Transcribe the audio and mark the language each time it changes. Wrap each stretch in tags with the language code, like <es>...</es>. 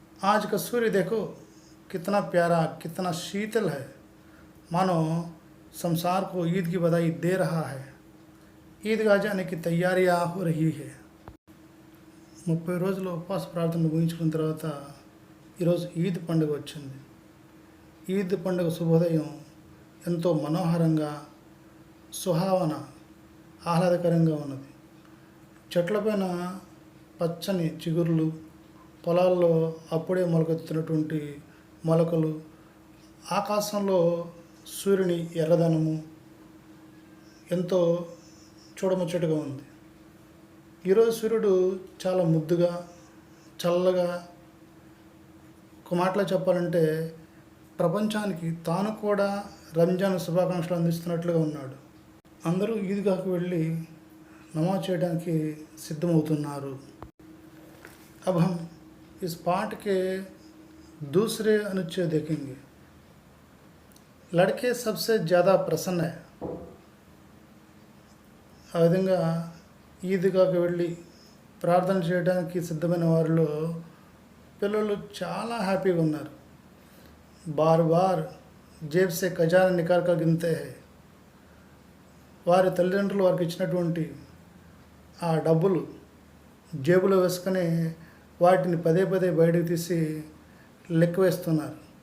<hi>आज का सूर्य देखो, कितना प्यारा, कितना शीतल है, मानो संसार को ईद की बधाई दे रहा है। ఈద్గా जाने की तैयारियां हो रही है।</hi> <te>30 రోజులు ఉపవాస ప్రార్థనలు ముగించుకున్న తర్వాత ఈరోజు ఈద్ పండుగ వచ్చింది. ఈద్ పండుగ శుభోదయం ఎంతో మనోహరంగా, సుహావన, ఆహ్లాదకరంగా ఉన్నది. చెట్లపైన పచ్చని చిగుర్లు, పొలాల్లో అప్పుడే మొలకెత్తుతున్నటువంటి మొలకలు, ఆకాశంలో సూర్యుని ఎర్రదనము ఎంతో చూడముచ్చటగా ఉంది. ఈరోజు సూర్యుడు చాలా ముద్దుగా, చల్లగా, ఒక మాటలో చెప్పాలంటే ప్రపంచానికి తాను కూడా రంజాన్ శుభాకాంక్షలు అందిస్తున్నట్లుగా ఉన్నాడు. అందరూ ఈద్గాకు వెళ్ళి నమాజ్ చేయడానికి సిద్ధమవుతున్నారు.</te> <hi>अब हम इस पाठ के दूसरे अनुच्छेद देखेंगे. लड़के सबसे ज़्यादा प्रसन्न है.</hi> <te>ఆ విధంగా ఈద్గాకు వెళ్ళి ప్రార్థన చేయడానికి సిద్ధమైన వారిలో పిల్లలు చాలా హ్యాపీగా ఉన్నారు.</te> <hi>బార్ బార్ జేబ్ సే ఖజానా నికాల్ కర్ గిన్తే హై.</hi> <te>వారి తల్లిదండ్రులు వారికి ఇచ్చినటువంటి ఆ డబ్బులు జేబులో వేసుకొని వాటిని పదే పదే బయటకు తీసి లెక్క వేస్తున్నారు.</te>